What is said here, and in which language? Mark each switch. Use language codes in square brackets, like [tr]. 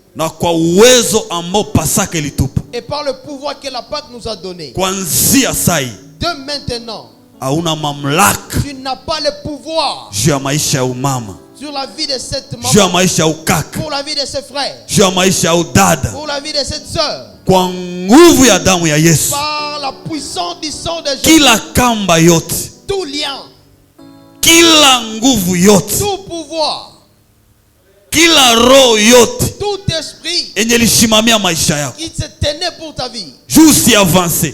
[sw] na kwa uwezo ambao Pasaka ilitupa, [fr] et par le pouvoir que la Pâque nous a donné, [sw] kuanzia sai [fr] de maintenant, [sw] hauna mamlaka [fr] tu n'as pas le pouvoir [sw] juu ya maisha ya umama, [fr] sur la vie de cette [sw] juu ya [fr] maman, [sw] maisha ya ukaka, [fr] pour la vie de ses frères, [sw] juu ya maisha ya udada, [fr] pour la vie de cette sœur, [sw] kwa nguvu ya damu ya Yesu. [fr] par la puissance du sang de Jésus. [sw] Kila kamba yote, [fr] Tout lien, [sw] kila nguvu yote, [fr] tout pouvoir, [sw] kila roho yote [fr] tout esprit [sw] yenye lishimamia maisha yako [fr] qui se tenait pour ta vie, [sw] juu si avance